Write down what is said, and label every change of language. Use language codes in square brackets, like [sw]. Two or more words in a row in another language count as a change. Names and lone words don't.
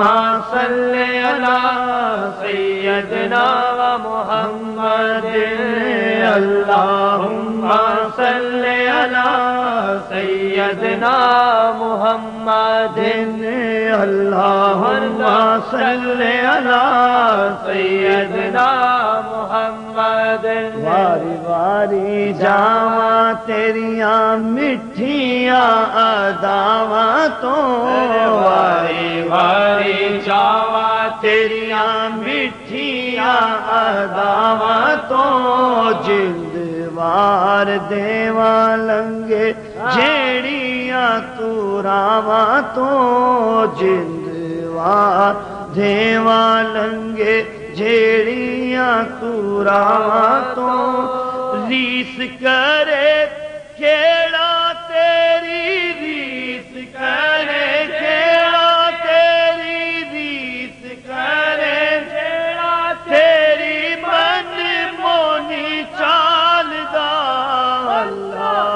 [ar] صلی علی سیدنا محمد، اللہم صلی علی سیدنا محمد، اللہم صلی علی سیدنا محمد. [pa] واری واری جاواں تیریاں مٹھیاں اداواں تو، واری واری جاواں تیریاں مٹھیاں اداواں تو، جلد وار دیواں لنگے جیڑیاں تو راواں تو، جلد وار دیواں لنگے جیڑیاں تو راواں تو، ریس کرے کیڑا تیری ریس کرے کیڑا تیری ریس کرے کیڑا تیری من مونی چال دا. اللہ